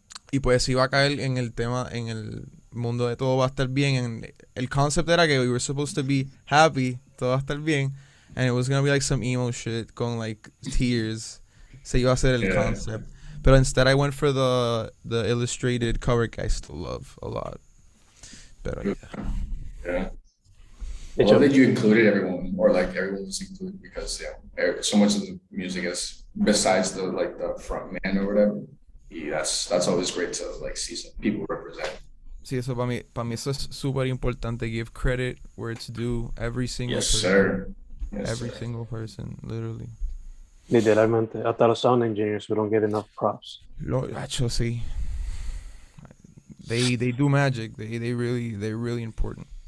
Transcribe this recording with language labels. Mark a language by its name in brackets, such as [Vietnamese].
[Spanish] Y pues iba a caer en el tema, en el mundo de todo va a estar bien. El concept era que [English] we were supposed to be happy, [Spanish] todo va a estar bien, [English] and it was gonna be like some emo shit [Spanish] con [English] like tears. [Spanish] Se iba a hacer el concept. [English] But instead I went for the illustrated cover [Spanish] que [English] I still love a lot. [Spanish] Pero [English] yeah. I love that you included everyone, or like everyone was included, because so much of the music is besides the front man or whatever. [Spanish] Y [English] that's always great to like see some people represent. [Spanish] Sí, eso para mí eso es súper importante. [English] Give credit where it's due. Every single person. Sir. Yes, every sir. single person, literally. [Spanish] Literalmente, hasta los [English] sound engineers, we don't get enough props. [Spanish] Hacho, sí. [English] They do magic. They're really important.